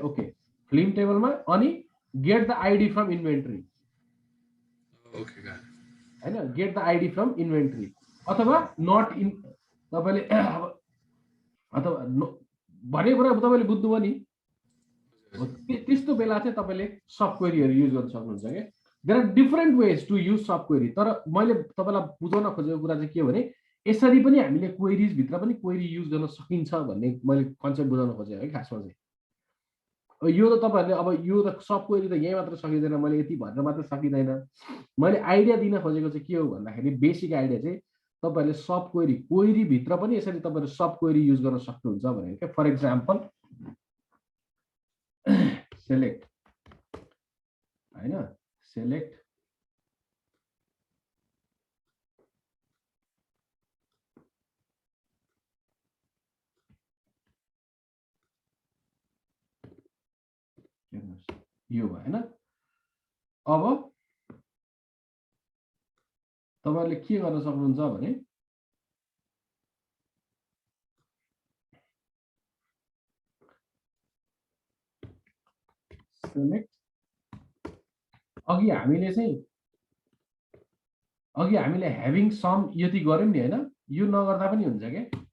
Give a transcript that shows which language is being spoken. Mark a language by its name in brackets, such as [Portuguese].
[Nepali] Okay film टेबलमा अनि [English] get the ID from inventory [Nepali] हैन, get the ID from inventory अथवा नट इन तपाईले अथवा भनेको कुरा तपाईले बुझ्नुभयो नि। त्यस्तो बेला चाहिँ तपाईले सब क्वेरीहरु युज गर्न सक्नुहुन्छ के। [English] There are different ways to use sub query. [Nepali] तर मैले तपाईलाई बुझाउन खोजेको कुरा चाहिँ के हो भने यसरी पनि हामीले क्वेरीज भित्र पनि क्वेरी युज गर्न सकिन्छ भन्ने मैले कन्सेप्ट बुझाउन खोजेँ है खासमा चाहिँ। यो त तपाईहरुले अब यो त सब क्वेरी त यही मात्र सकिदैन, मैले यति भनेर मात्र सकिदैन। मैले आइडिया दिन खोजेको चाहिँ के हो भन्दाखेरि बेसिक आइडिया चाहिँ तपाईहरुले सब क्वेरी भित्र पनि यसरी तपाईहरु सब क्वेरी युज गर्न सक्नुहुन्छ भनेको के। फर एक्जाम्पल सेलेक्ट हैन, सेलेक्ट यो भएन। अब तपाईहरुले के गर्न सक्नुहुन्छ भने सेलेक्ट अघि हामीले ह्याभिङ सम यति गर्यौं नि हैन, यो नगर्दा पनि हुन्छ के।